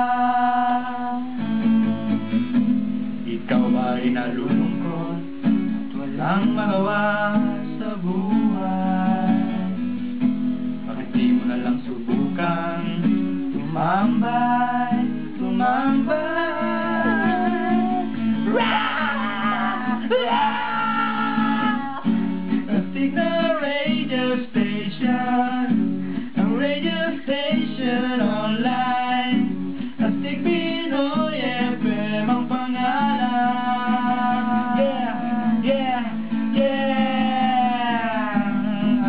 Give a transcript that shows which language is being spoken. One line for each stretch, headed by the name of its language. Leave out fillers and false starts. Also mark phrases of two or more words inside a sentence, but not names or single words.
Filipino: Ikaw ba'y nalulungkot at walang magawa sa buhay? Bakit di mo na lang subukan tumambay, tumambay? Rah! Rah! Astig na
English: radio station,
Filipino: ang
English: radio station online,
Filipino: Astig Pinoy FM ang pangalan. Yeah, yeah, yeah.